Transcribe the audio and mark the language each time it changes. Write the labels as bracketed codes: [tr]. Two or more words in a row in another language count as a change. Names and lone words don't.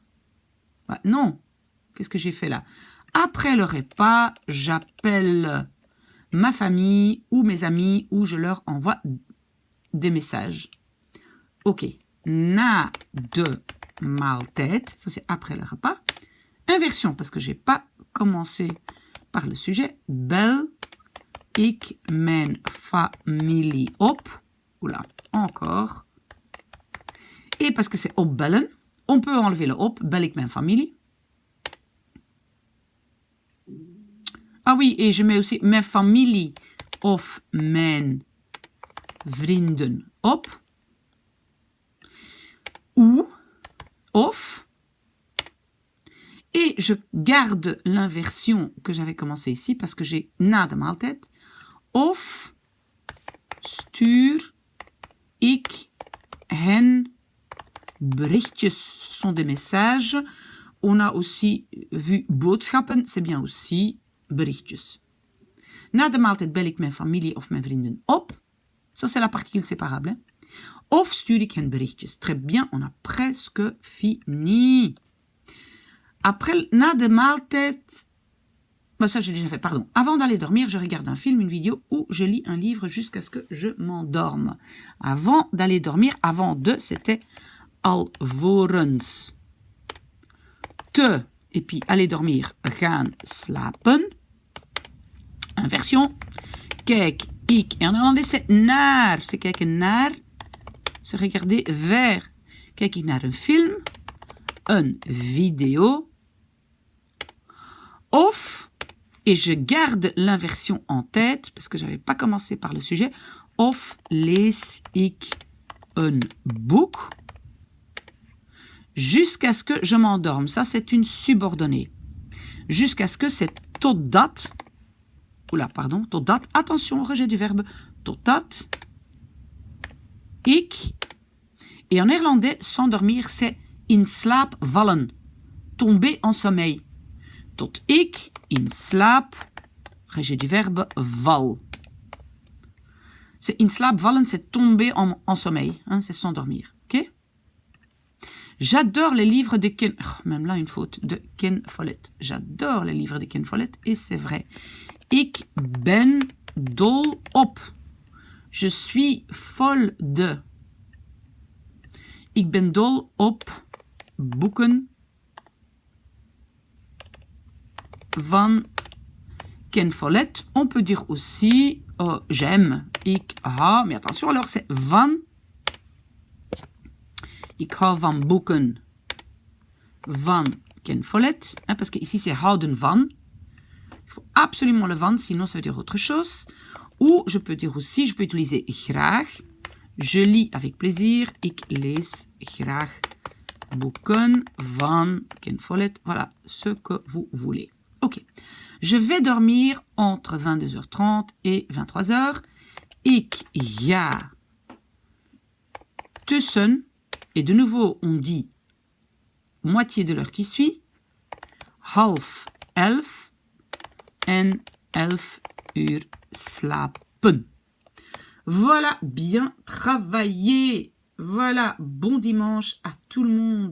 [fr] Ah, non, qu'est-ce que j'ai fait là? Après le repas, j'appelle ma famille ou mes amis ou je leur envoie des messages. Ok, [nl] na de maaltijd, [fr] ça c'est après le repas. Inversion, parce que je n'ai pas commencé par le sujet. [nl] Bel ik mijn familie op. [fr] Oula, encore. Et parce que c'est opbellen, on peut enlever le op, [nl] bel ik mijn familie. [fr] Ah oui, et je mets aussi [nl] mijn familie of mijn vrienden op. [fr] Ou, of. Et je garde l'inversion que j'avais commencé ici parce que j'ai [nl] na de maaltijd. Of stuur ik hen berichtjes. [fr] Ce sont des messages. On a aussi vu boodschappen. C'est bien aussi berichtjes. [nl] Na de maaltijd bel ik mijn familie of mijn vrienden op. [fr] Ça, c'est la particule séparable. Hein? [nl] Of stuur ik hen berichtjes. [fr] Très bien, on a presque fini. Après, [nl] na de maaltijd... [fr] ça, j'ai déjà fait, pardon. Avant d'aller dormir, je regarde un film, une vidéo ou je lis un livre jusqu'à ce que je m'endorme. Avant d'aller dormir, avant de, c'était alvorens. Te, et puis aller dormir, [nl] gaan slapen. Inversion. Kijk, ik. [fr] En en néerlandais, c'est naar. C'est [nl] kijken naar. [fr] C'est regarder vers. [nl] Kijk ik naar een film, een video. Of, [fr] et je garde l'inversion en tête, parce que je n'avais pas commencé par le sujet. [nl] Of lees ik een boek. [fr] Jusqu'à ce que je m'endorme. Ça, c'est une subordonnée. Jusqu'à ce que c'est totdat. Oula, pardon, totdat. Attention au rejet du verbe totdat. [nl] Ik. [fr] Et en néerlandais, s'endormir, c'est [nl] in slaap vallen. [fr] Tomber en sommeil. [nl] Tot ik, in slaap, [fr] rejet du verbe val. C'est [nl] in slaap vallen, [fr] c'est tomber en sommeil. Hein, c'est s'endormir. Ok? J'adore les livres de Ken... Oh, même là, une faute. De Ken Follett. J'adore les livres de Ken Follett. Et c'est vrai. [nl] Ik ben dol op. [fr] Je suis folle de. [nl] Ik ben dol op boeken van Ken Follett. [fr] On peut dire aussi j'aime. [nl] Ik hou. [fr] Mais attention, alors c'est van. [nl] Ik hou van boeken van Ken Follett. [fr] Hein, parce que ici c'est [nl] houden van. [fr] Il faut absolument le van, sinon ça veut dire autre chose. Ou je peux dire aussi, je peux utiliser graag. Je lis avec plaisir. [nl] Ik lees graag boeken van Ken Follett. [fr] Voilà ce que vous voulez. Ok. Je vais dormir entre 22h30 et 23h. [nl] Ik ga tussen. [fr] Et de nouveau, on dit moitié de l'heure qui suit. [nl] 10:30 en 11 slapen. [fr] Voilà, bien travaillé. Voilà, bon dimanche à tout le monde.